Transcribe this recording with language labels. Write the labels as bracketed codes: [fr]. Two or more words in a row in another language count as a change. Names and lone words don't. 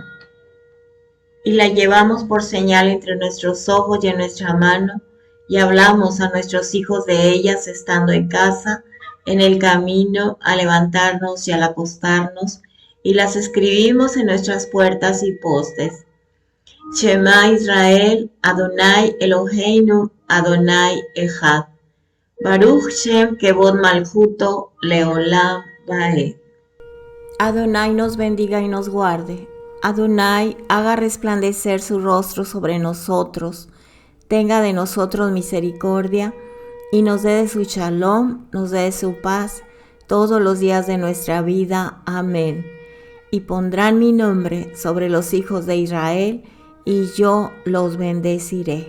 [es] Y la llevamos por señal entre nuestros ojos y en nuestra mano, y hablamos a nuestros hijos de ellas estando en casa, en el camino, al levantarnos y al acostarnos, y las escribimos en nuestras puertas y postes. [he] שמע ישראל אדוני אלוהינו אדוני אחד. ברוך שם כבוד מלכותו לעולם ועד. [es] Adonai nos bendiga y nos guarde. Adonai haga resplandecer su rostro sobre nosotros, tenga de nosotros misericordia y nos dé de su shalom, nos dé de su paz todos los días de nuestra vida. Amén. Y pondrán mi nombre sobre los hijos de Israel, y yo los bendeciré.